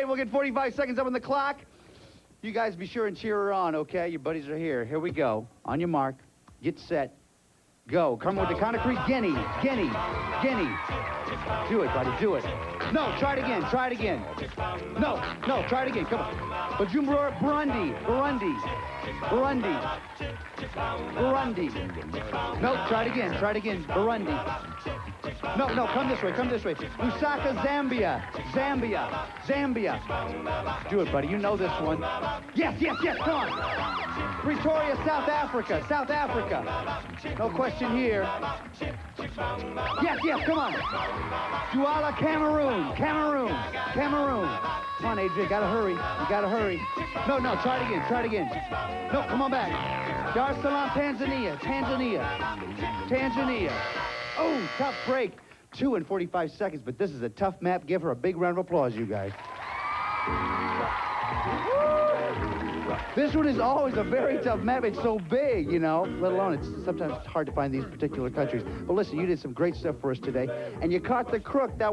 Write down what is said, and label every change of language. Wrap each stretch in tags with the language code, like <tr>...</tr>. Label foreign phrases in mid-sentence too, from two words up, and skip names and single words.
<en>We'll get 45 seconds up on the clock. You guys be sure and cheer her on, okay? Your buddies are here. Here we go. On your mark. Get set. Go. Come with the count of 3. Guinea. Guinea. Guinea. Do it, buddy. Do it. No, try it again. Try it again. No, no, try it again. Come on. Bujumbura, Burundi. Burundi. Burundi. Burundi. No, try it again. Try it again. Burundi. No, no, come this way. Come this way. Lusaka, Zambia. Zambia. Zambia. Do it, buddy. You know this one. Yes, yes, yes. Come on. Pretoria, South Africa. South Africa. No question here. Yes, yes, come on. Douala, Cameroon. Cameroon. Cameroon. Come on, Adrian. You gotta hurry. You gotta hurry. No, no, try it again. Try it again. No, come on back. Dar es Salaam, Tanzania. Tanzania. Tanzania. Oh, tough break. 2 and 45 seconds, but this is a tough map. Give her a big round of applause, you guys. This one is always a very tough map. It's so big, you know, let alone it's sometimes hard to find these particular countries. But listen, you did some great stuff for us today, and you caught the crook.</en>